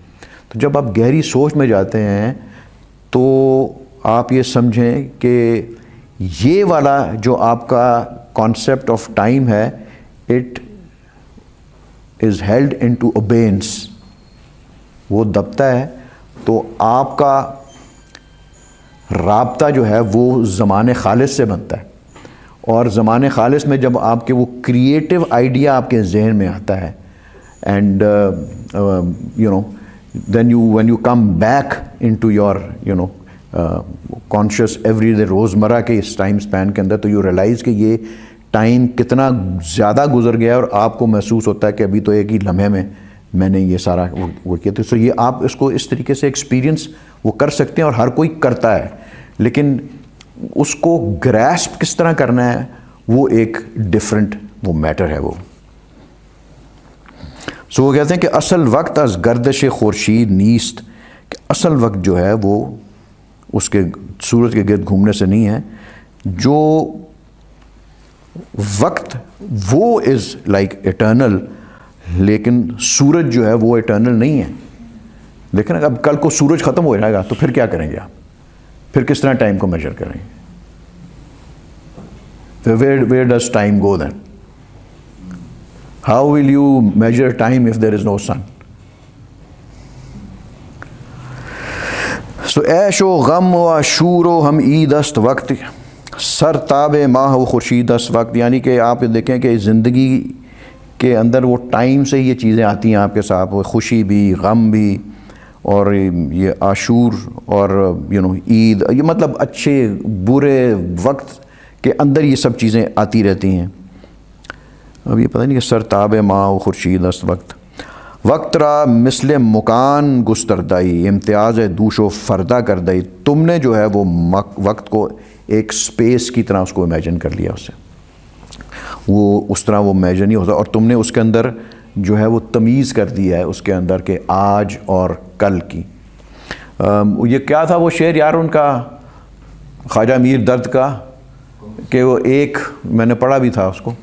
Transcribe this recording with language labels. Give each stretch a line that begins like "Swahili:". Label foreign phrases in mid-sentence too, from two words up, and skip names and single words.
Urdu: تو جب آپ گہری سوچ میں جاتے ہیں تو آپ یہ سمجھیں کہ یہ والا جو آپ کا
English: concept of time
Urdu: ہے،
English: it is held in to abeyance,
Urdu: وہ دبتا ہے. تو آپ کا رابطہ جو ہے وہ زمان خالص سے بنتا ہے. اور زمان خالص میں جب آپ کے وہ کریٹیو آئیڈیا آپ کے ذہن میں آتا ہے،
English: and then when you come back into your conscious every day
Urdu: روزمرہ کے اس ٹائم سپین کے اندر، تو
English: you realize
Urdu: کہ یہ ٹائم کتنا زیادہ گزر گیا ہے، اور آپ کو محسوس ہوتا ہے کہ ابھی تو ایک ہی لمحے میں نے یہ سارا وہ کیا. تو یہ آپ اس کو اس طریقے سے ایکسپیرینس وہ کر سکتے ہیں، اور ہر کوئی کرتا ہے، لیکن اس کو گریسپ کس طرح کرنا ہے وہ ایک ڈیفرنٹ وہ میٹر ہے. وہ سو وہ کہتے ہیں کہ
Persian: اصل وقت از گردش خورشید نیست،
Urdu: کہ اصل وقت جو ہے وہ اس کے سورج کے گرد گھومنے سے نہیں ہے. جو وقت وہ
English: is like eternal,
Urdu: لیکن سورج جو ہے وہ ایٹرنل نہیں ہے. لیکن اب کل کو سورج ختم ہو جائے گا تو پھر کیا کریں گے آپ؟ پھر کس طرح ٹائم کو میجر کریں گے؟
English: where does time go then? How will you measure time if there is no sun?
Persian: So عیش و غم و عشور و ہم عید است وقت، سر تاب ماہ و خورشید است وقت.
Urdu: یعنی کہ آپ دیکھیں کہ زندگی کے اندر وہ ٹائم سے ہی یہ چیزیں آتی ہیں آپ کے ساتھ، وہ خوشی بھی، غم بھی، اور یہ عاشور اور عید، یہ مطلب اچھے برے وقت کے اندر یہ سب چیزیں آتی رہتی ہیں۔ اب یہ پتہ نہیں کہ
Persian: سرتاب ماہ و خورشید است وقت را مثل مکان گستردائی امتیاز دوش و فردہ کردائی،
Urdu: تم نے جو ہے وہ وقت کو ایک سپیس کی طرح اس کو امیجن کر لیا، اسے وہ اس طرح وہ امیجن نہیں ہوتا، اور تم نے اس کے اندر جو ہے وہ تمیز کر دیا ہے اس کے اندر کہ آج اور کل کی۔ یہ کیا تھا وہ شعر یار ان کا، خواجہ میر درد کا، کہ وہ ایک میں نے پڑھا بھی تھا اس کو،